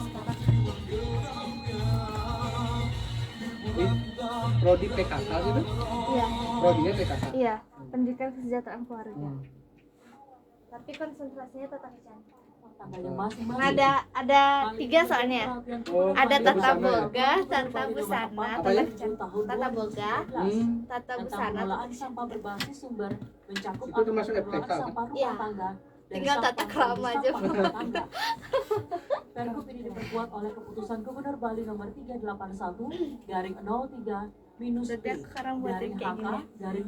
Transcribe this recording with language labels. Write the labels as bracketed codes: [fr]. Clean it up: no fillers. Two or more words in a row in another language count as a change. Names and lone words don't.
[id] Prodi PKK gitu? Iya. Prodinya PKK? Iya, pendidikan kesejahteraan keluarga. Tapi konsentrasinya tata kecantikan. Ada 3 soalnya. Ada tata boga, tata busana, tata boga, tata busana. Sampah berbasis sumber mencakup itu termasuk FTK. Iya. Tinggal tata krama aja. Pergub ini diperkuat oleh Keputusan Gubernur Bali Nomor 381/03 minus P Jadi aku sekarang buatin garing kayak HK gini. garing